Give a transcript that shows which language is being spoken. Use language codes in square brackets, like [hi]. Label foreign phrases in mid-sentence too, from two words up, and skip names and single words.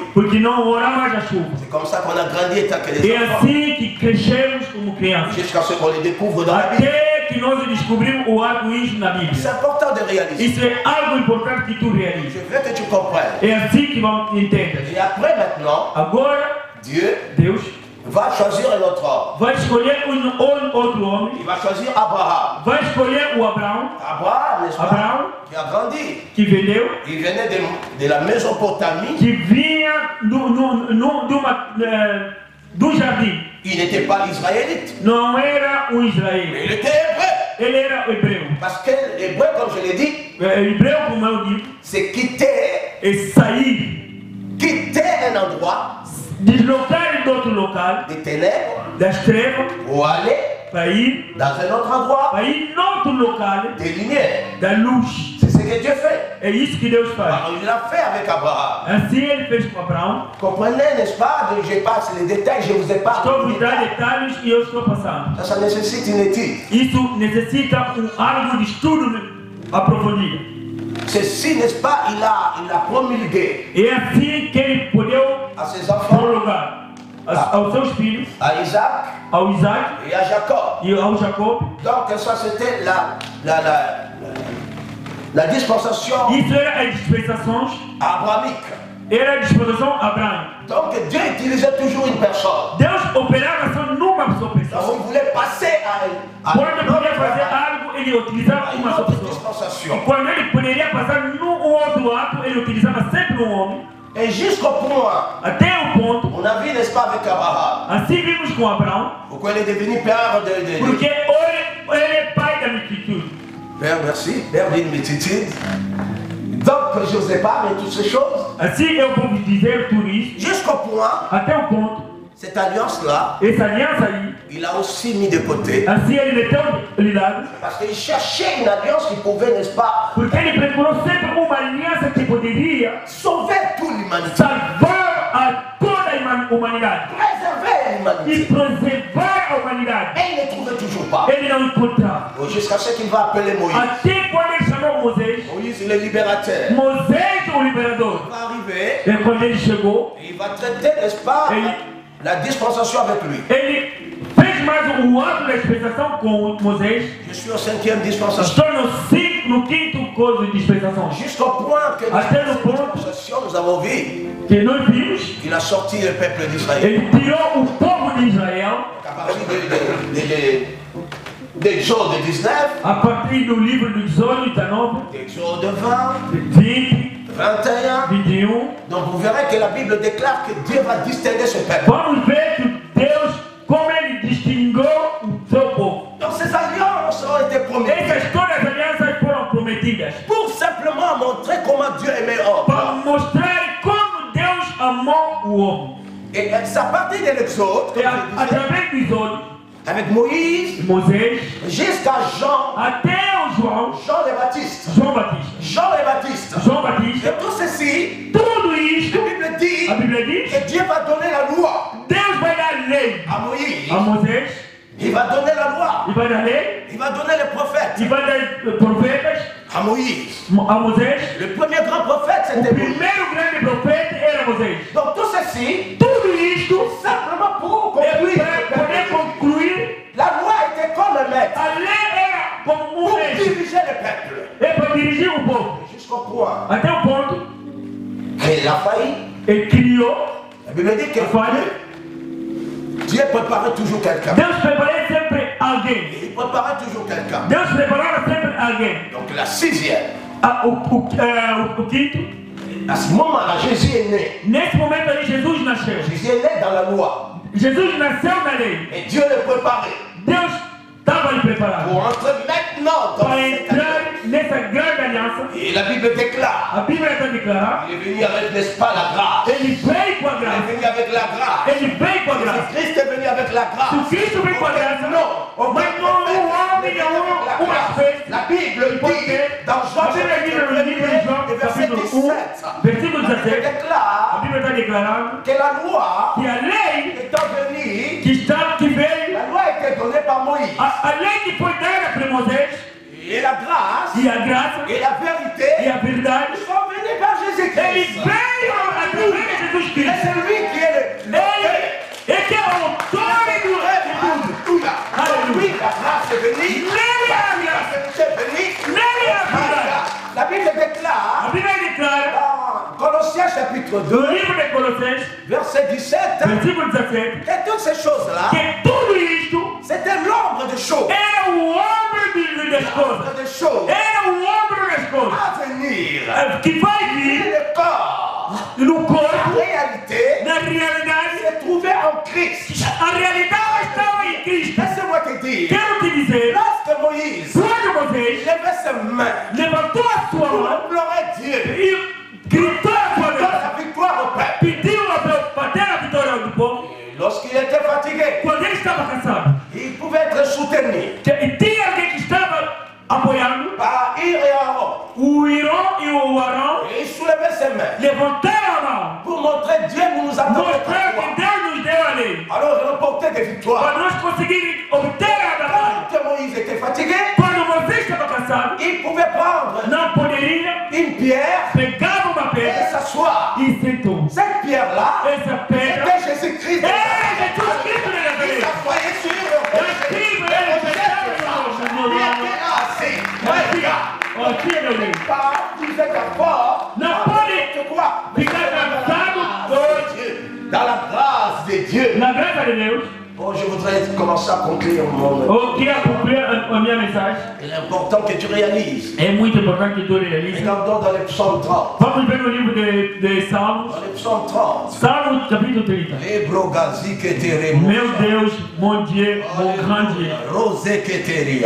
[pt] porque não haverá mais a chuva. [fr] C'est comme ça qu'on a grandi étant que les [pt] É [fr] enfants. [pt] assim que crescemos como crianças. [fr] Jusqu'à ce qu'on les découvre dans la Bible. [pt] Até que nós descobrimos o arco-íris na Bíblia. [fr] C'est important de réaliser. [pt] Isso é algo importante que tu realizas. [fr] Je veux que tu comprennes. [pt] É assim que vamos entender. [fr] Et après, maintenant, [pt] Agora, [fr] Dieu [pt] Deus [fr] va choisir un autre homme. [pt] vai escolher outro homem. [fr] Il va choisir Abraham. [pt] Vai escolher o Abraão, [fr] Abraham, n'est-ce pas? [pt] Abraão, [fr] Qui a grandi. [pt] que vendeu, [fr] Il venait de la Mésopotamie. [pt] que vinha do jardim. [fr] Il n'était pas israélite. [pt] Não era um [fr] Mais [pt] Israel. [fr] il était hébreu. [pt] Ele era hebreu. [fr] Parce que l'hébreu, comme je l'ai dit, [pt] Hebreu, como eu digo, [fr] c'est quitter, [pt] é sair, [fr] quitter un endroit [pt] deslocar de outro local, [fr] des ténèbres [pt] das trevas, [fr] pour aller [pt] para ir, [fr] dans un autre endroit [pt] para ir noutro local [fr] des lumières. [pt] da luz. [fr] C'est ce que Dieu fait. [pt] É isso que Deus faz. [fr] Alors, il l'a fait avec Abraham. [pt] Assim ele fez com Abraão. [fr] Comprenez, n'est-ce pas? Je passe les détails, je vous ai pas. [pt] Estou a vos dar detalhes e eu estou passando. [fr] Ça nécessite une étude. [pt] Isso necessita algo de estudo aprofundido. [fr] Ceci, n'est-ce pas? Il a promulgué [pt] É assim que ele podeu [fr] à ses enfants, [pt] prolongar aos seus filhos, [fr] à Isaac [pt] ao Isaac [fr] et à Jacob. [pt] e ao Jacob. [fr] Donc, ça, c'était la dispensation [pt] Isso era as dispensações, [fr] abrahamique. [pt] era a dispensação Abraão. [fr] Donc, Dieu utilisait toujours une personne. [pt] Deus operava só numa só [fr] Donc, [pt] pessoa. [fr] il voulait passer à [pt] Quando podia fazer algo, ele utilizava [fr] une [pt] uma só [fr] autre [pt] pessoa. [fr] dispensation. [pt] E quando ele poderia passar num outro ato, ele utilizava sempre um homem. [fr] Et jusqu'au point, [pt] Até o ponto, [fr] on a vu, n'est-ce pas, avec Abraham, [pt] assim vimos com Abraão, [fr] pourquoi il est devenu père de [pt] porque ele é pai da multitude. [fr] Père, merci, père d'une multitude. Donc, je n'osais pas, mais toutes ces choses, [pt] Assim eu vou vos dizer tudo isso, [fr] jusqu'au point, [pt] até o ponto, [fr] cette alliance-là, [pt] essa aliança aí, [fr] il a aussi mis de côté. [pt] assim ele meteu de lado, [fr] Parce qu'il cherchait une alliance qui pouvait, n'est-ce pas, [pt] porque ele procurou sempre uma aliança que poderia [fr] sauver toute l'humanité, [pt] salvar a toda a humanidade [fr] préserver [pt] e [fr] l'humanité. [pt] preservar a humanidade. [fr] Et il ne trouvait toujours pas. [pt] Ele não encontrava. [fr] Jusqu'à ce qu'il va appeler Moïse. [pt] Até quando ele chamou Moisés, [fr] Moïse, le libérateur. [pt] Moisés o liberador. [fr] Il va arriver [pt] E quando ele chegou, [fr] et il va traiter, n'est-ce pas, la dispensation avec lui. [pt] ele fez mais um ato da dispensação com Moisés. [fr] Je suis au 5e dispensation. [pt] Estou no quinto coisa de dispensação. [fr] Jusqu'au point que dans [pt] Até no [fr] cette [pt] ponto [fr] dispensation, nous avons vu [pt] que nós vimos, [fr] qu'il a sorti le peuple d'Israël. [pt] ele tirou o povo de Israel [fr] À partir d'Exode 19, [pt] a partir do livro do Exódio 19, [fr] d'Exode 20, [pt] 20, [fr] 21. [pt] 21, [fr] Donc vous verrez que la Bible déclare que Dieu va distinguer son peuple. [pt] vamos ver que Deus, como ele distinguiu o seu povo. [fr] Donc ces alliances ont été promises [pt] Essas todas as alianças foram prometidas [fr] pour simplement montrer comment Dieu aimait l'homme. [pt] para mostrar como Deus amou o homem. [fr] Et c'est à partir de l'Exode, [pt] E através do Exódio, [fr] avec Moïse, [pt] Moisés, [fr] jusqu'à Jean, [pt] até o João, [fr] Jean le Baptiste. [pt] João Batista. [fr] Jean le Baptiste. [pt] João Batista, [fr] Et tout ceci, [pt] tudo isto, [fr] la Bible dit [pt] a Bíblia diz, [fr] que Dieu va donner la loi [pt] Deus vai dar lei [fr] à Moïse. [pt] a Moisés, [fr] Il va donner la loi. [pt] e vai dar lei, [fr] Il va donner les prophètes [pt] e vai dar profetas [fr] à Moïse. [pt] a Moisés. [fr] Le premier grand prophète, [pt] O [fr] c'était Moïse. [pt] primeiro grande profeta era Moisés. [fr] Donc tout ceci, [pt] Tudo isto [fr] simplement pour [pt] é [fr] conclure. [pt] para poder concluir. [fr] La loi était comme un maître [pt] A lei era como [fr] pour [pt] mestre, [fr] diriger le peuple. [pt] é para dirigir o povo. [fr] Jusqu'au point [pt] Até o ponto [fr] qu'il a failli. [pt] ele criou, [fr] La Bible dit que Dieu préparait toujours quelqu'un. [pt] Deus preparava sempre alguém. [fr] Il préparait toujours quelqu'un. [pt] Deus preparava sempre alguém. [fr] Donc la sixième, [pt] O quinto, [fr] à ce moment-là, Jésus est né. [pt] nesse momento ali, Jesus nasceu. [fr] Jésus est né dans la loi. [pt] Jesus nasceu na lei. [fr] Et Dieu le préparait [pt] Deus estava lhe preparado [fr] pour entrer maintenant dans [pt] para [fr] cette [pt] entrar [fr] alliance. [pt] nessa grande aliança. [fr] Et la Bible déclare, [pt] A Bíblia está declarando. [fr] il est venu avec, n'est-ce pas, la grâce. [pt] Ele veio com a [fr] Il est [pt] graça. [fr] venu avec la grâce. [pt] Ele veio com a graça. [fr] Si Christ est venu avec la grâce. [pt] Se Cristo veio com a graça, [fr] Non, [pt] mas não o homem não uma vez. [fr] La Bible dit dans Jean [pt] A Bíblia diz no livro de João, [fr] verset [pt] capítulo [fr] 17, [pt] 1, versículo [fr] la Bible [pt] 17, a [fr] déclare [pt] Bíblia está declarando [fr] que la loi [pt] que a lei [fr] étant venue, [pt] que veio, [fr] la loi était donnée par Moïse. [pt] a lei que foi dada para Moisés, [fr] Et la grâce [pt] e a graça, [fr] et la vérité [pt] e a verdade, [fr] sont venues par [pt] ele [fr] Jésus-Christ. [pt] veio através de Jesus [fr] Et [pt] Cristo. [fr] c'est lui qui est le [pt] Ele que é o autor de tudo. [fr] Alléluia. Oui, la grâce est venue. [pt] Nele há a [fr] La [pt] graça, [fr] vérité est venue. [pt] nele há a verdade. [fr] La Bible déclare [pt] A Bíblia declara, [fr] dans Colossiens chapitre [pt] no [fr] 2, [pt] livro de Colossenses, [fr] verset 17, [pt] versículo 17, [fr] que toutes ces choses-là, [pt] que tudo isto [fr] c'était l'ombre de choses. [pt] era o ombro das coisas. [fr] L'ombre de choses [pt] Era o ombro das coisas. [fr] à venir. [pt] Que vai [fr] Et [pt] vir [fr] le corps, [pt] no [fr] en [pt] corpo, [fr] réalité, [pt] na realidade. [fr] s'est trouvé en Christ. [pt] A realidade estava em Cristo. [fr] Laissez-moi te dire, [pt] Quero te dizer, [fr] lorsque Moïse [pt] quando Moisés [fr] levait ses mains [pt] levantou a sua [fr] pour [pt] mão [fr] implorer Dieu [pt] e gritou a sua [fr] donne [pt] vez, [fr] la victoire au peuple, [pt] pediu para ter a vitória do povo, [fr] lorsqu'il était fatigué, [pt] quando ele estava cansado, [fr] il pouvait être soutenu [pt] e tinha alguém que estava apoiando, [fr] par Ir et Aaron. [pt] o Irão e o Arão [fr] Et il soulevait ses mains [pt] levantaram a mão, [fr] pour montrer Dieu nous nous attendons [pt] mostrar [fr] à [pt] que [fr] toi. [pt] Deus nos deu a lei, [fr] Alors il remportait des [pt] para [fr] victoires. [pt] nós conseguirmos obter a batalha. [fr] Quand Moïse était fatigué, [pt] Quando Moisés estava cansado, [fr] il pouvait prendre [pt] não poderia, [fr] une pierre [pt] pegava uma [fr] et [pt] pedra [fr] s'asseoir. [pt] e sentou. [fr] Cette pierre-là, [pt] Essa pedra [fr] c'était Jésus-Christ. [pt] é Jesus Cristo de [fr] Il [pt] Nazaré. [fr] s'assoyait sur le [pt] É Cristo, ele [fr] Il était là assis. Regarde. [pt] Ó, tira meu Deus. [fr] Tu fais ta force. [pt] Não pode [fr] Tu crois? [pt] ficar cansado hoje. [fr] Dans la grâce de Dieu. [pt] Na graça de Deus, [fr] Oh, je voudrais commencer à conclure mon. [pt] eu queria cumprir a minha mensagem. [fr] Il est important que tu réalises. [pt] É muito importante que tu realize. [fr] Regardons dans les psaumes 30. [pt] Vamos ver no livro de Salmos, [fr] Dans les psaumes 30. [pt] Salmo capítulo 30. Les brogazi que teremo. Meu Deus, [fr] mon Dieu, mon grand Dieu, Rose que teria.